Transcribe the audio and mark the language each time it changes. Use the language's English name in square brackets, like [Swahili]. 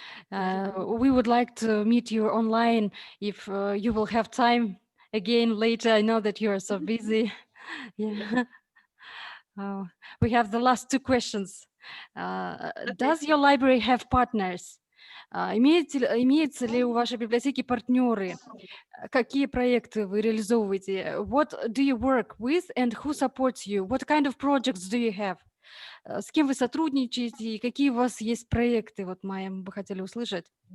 [English] We would like to meet you online if you will have time again later. I know that you are so busy. Yeah. We have the last two questions. Does your library have partners? [Russian] Имеется ли у вашей библиотеки партнеры? Какие проекты вы реализовываете? [English] What do you work with and who supports you? What kind of projects do you have? [Russian] С кем вы сотрудничаете и какие у вас есть проекты? Вот, Майя, мы бы хотели услышать.